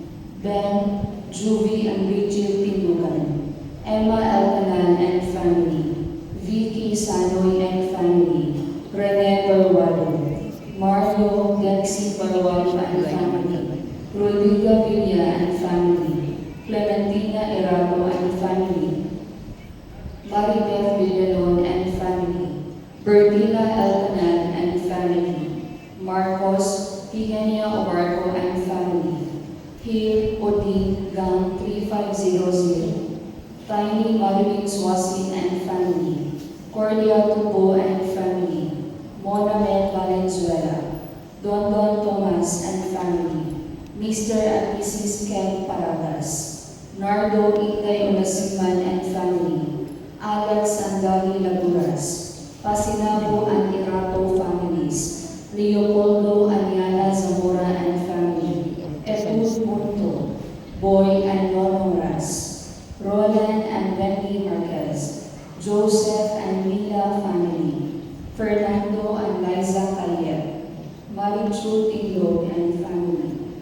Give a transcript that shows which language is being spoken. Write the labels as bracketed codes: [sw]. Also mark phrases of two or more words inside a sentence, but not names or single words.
[en] Ben, Juvie and Rachel Tindugan, Emma Alcanan and family, Vicky Sanoy and family, Rene Barwado, Mario Gensi Barwado and family, Rodrigo Villa and family, Clementina Erago and family, Maribeth Villalon and family, Bertina Alcanan and family, Marcos Higania Obarco and family, Hill Odin Gang 3500, Tiny Marilyn Swasin and family, Cordia Tubo and family, Mona Mel Valenzuela, Don Don Tomas and family, Mr. and Mrs. Ken Paragas, Nardo Itay Olasiman and family, Alex and Dali Laguras, Pasinabo and Irato families, Leopoldo Aniana Zamora and family, Edmund Punto, Boy and Nono Ras, Roland and Wendy Marquez, Joseph and Mila family, Fernando and Liza Callet, Marichu Iglog and family.